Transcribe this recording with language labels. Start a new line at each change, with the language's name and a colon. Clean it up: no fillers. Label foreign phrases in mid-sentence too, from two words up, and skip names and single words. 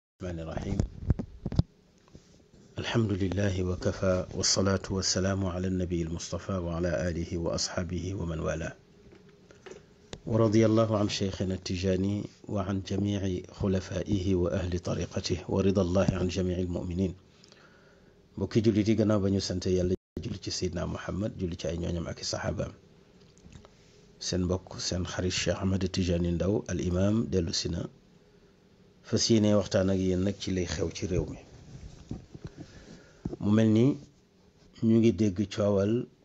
Arabic: الرحمن الرحيم الحمد لله وكفى والصلاة والسلام على النبي المصطفى وعلى آله وأصحابه ومن والاه ورضي الله عن شيخنا التجاني وعن جميع خلفائه وأهل طريقته ورضا الله عن جميع المؤمنين
Wolof: mbokki jullit yi gannaaw ba ñu sant yàlla julli ci Seydina Muhammad julli ci ay ñooñam ak i saxaabaam seen mbokk seen xarit Cheikh Ahmed Tidiane Ndao al imam dellu si na fas yéene waxtaan ak yéen nag ci lay xew ci réew mi mu mel ni ñu ngi dégg coowal